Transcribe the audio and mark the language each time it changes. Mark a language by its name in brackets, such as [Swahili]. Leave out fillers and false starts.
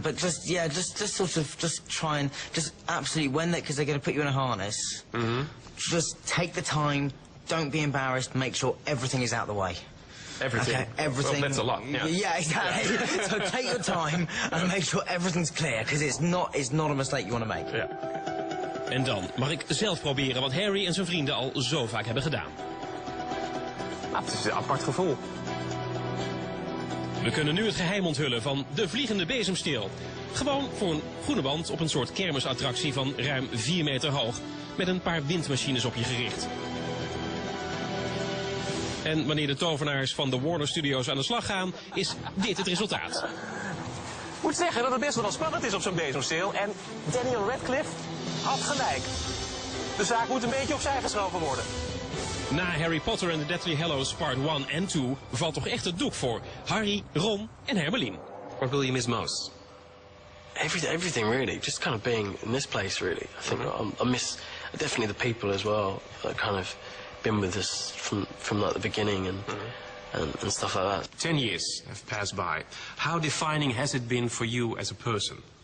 [English] But just sort of, just try and, just absolutely, because they're going to put you in a harness, just take the time, don't be embarrassed, make sure everything is out the way. Everything. Okay, everything. Well, that's a lot. Yeah, yeah exactly. Yeah. So take your time and make sure everything's clear, because it's not a mistake you want to make. [Dutch] Ja. En dan mag ik zelf proberen wat Harry en zijn vrienden al zo vaak hebben gedaan. Ah, het is een apart gevoel. We kunnen nu het geheim onthullen van de vliegende bezemsteel. Gewoon voor een groene band op een soort kermisattractie van ruim 4 meter hoog, met een paar windmachines op je gericht. En wanneer de tovenaars van de Warner Studios aan de slag gaan, is dit het resultaat. Ik moet zeggen dat het best wel spannend is op zo'n bezemsteel. En Daniel Radcliffe had gelijk. De zaak moet een beetje opzij geschoven worden. Na Harry Potter and the Deathly Hallows Part 1 en 2 valt toch echt het doek voor Harry, Ron en Hermeline. [English] What will you miss most? Everything really. Just kind of being in this place really. I think I miss definitely the people as well. That kind of been with us from like the beginning and stuff like that. 10 years have passed by. How defining has it been for you as a person?